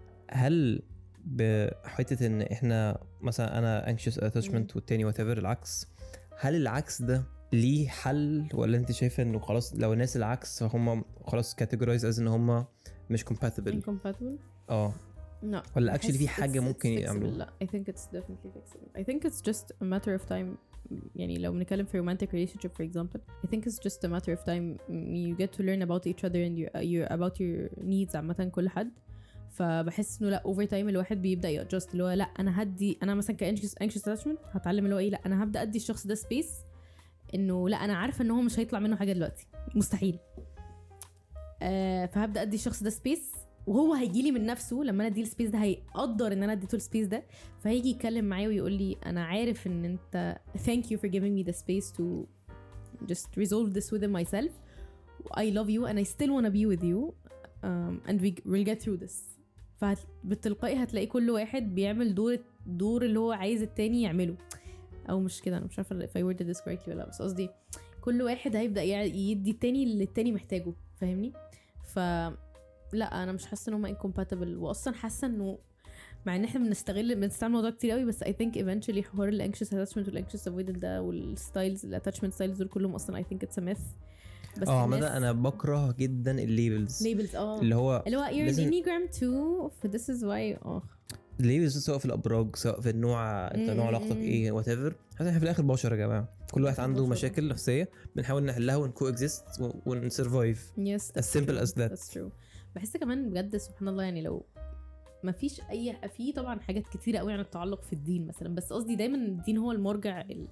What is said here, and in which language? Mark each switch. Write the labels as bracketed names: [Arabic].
[Arabic] هل بحته ان احنا مثلا انا [English] anxious attachment [Arabic] والتاني [English] whatever [Arabic] العكس، هل العكس ده ليه حل ولا انت شايفه انه خلاص لو الناس العكس فهم خلاص [English] categorize as [Arabic] ان هم مش [English] compatible؟ No. [Arabic] ولا [English] actually [Arabic] في حاجه ممكن يعملوها؟ لا [English] I think it's definitely fixable. I think it's just a matter of time. [Arabic] يعني لو بنتكلم في [English] romantic relationship for example, I think it's just a matter of time you get to learn about each other and your about your needs [Arabic] عامة كل حد. فبحس انه لا over time الواحد بيبدأ يadjust اللي هو لا انا مثلا anxious attachment هتعلم اللي هو ايه، لا انا هبدأ ادي الشخص ده space انه لا انا عارفة ان هو مش هيطلع منه حاجة دلوقتي مستحيل. فهبدأ ادي الشخص ده space وهو هيجيلي من نفسه لما انا ادي السبيس ده هيقدر ان انا اديته السبيس ده، فهيجي يتكلم معايا ويقول لي انا عارف ان انت [English] thank you for giving me the space to just resolve this within myself. I love you and I still want to be with you and we'll get through this. [Arabic] فبالتلقائي هتلاقي كل واحد بيعمل دور اللي هو عايز التاني يعمله، او مش كده انا مش عارفه [English] if I worded this correctly [Arabic] ولا لا، بس قصدي كل واحد هيبدأ يدي التاني اللي التاني محتاجه، فاهمني؟ لا انا مش حاسه ان هم [English] incompatible، [Arabic] واصلا حاسه انه مع ان احنا بنستعمل الموضوع كتير قوي، بس [English] I think eventually [Arabic] حوار ال anxious attachment وال anxious avoidant ده والستايلز ال [English] attachment styles [Arabic] دول كلهم اصلا [English] I think it's a myth. [Arabic] بس انا بكره جدا الليبلز اللي هو [English] you're an enneagram 2 [Arabic] ف [English] this is why [Arabic] الليبلز، سواء في الابراج سواء في النوع انت نوع علاقتك ايه whatever. احنا في الاخر بشر يا جماعه، كل واحد عنده مشاكل نفسيه بنحاول نحلها ونكوكزيست ونسرفايف [English] as simple as that. That's true. [Arabic] بحس كمان بجد سبحان الله يعني لو ما فيش في طبعا حاجات كتيره قوي عن التعلق في الدين مثلا، بس قصدي دايما الدين هو المرجع